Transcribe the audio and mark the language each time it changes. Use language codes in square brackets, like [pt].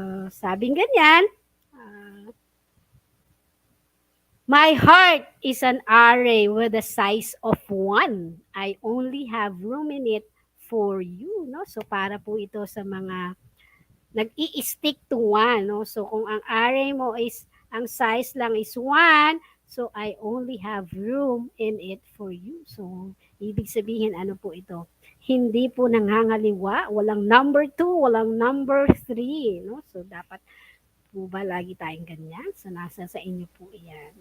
[tl] Sabing ganyan, [en] my heart is an array with the size of 1. I only have room in it for you, no? [tl] So para po ito sa mga nag-i-stick to 1, no? So kung ang array mo is ang size lang is 1, [en] so I only have room in it for you. [tl] So ibig sabihin ano po ito? Hindi po nangangaliwa, walang number 2, walang number 3, no? So dapat po ba lagi tayong ganyan? So, nasa sa inyo po yan.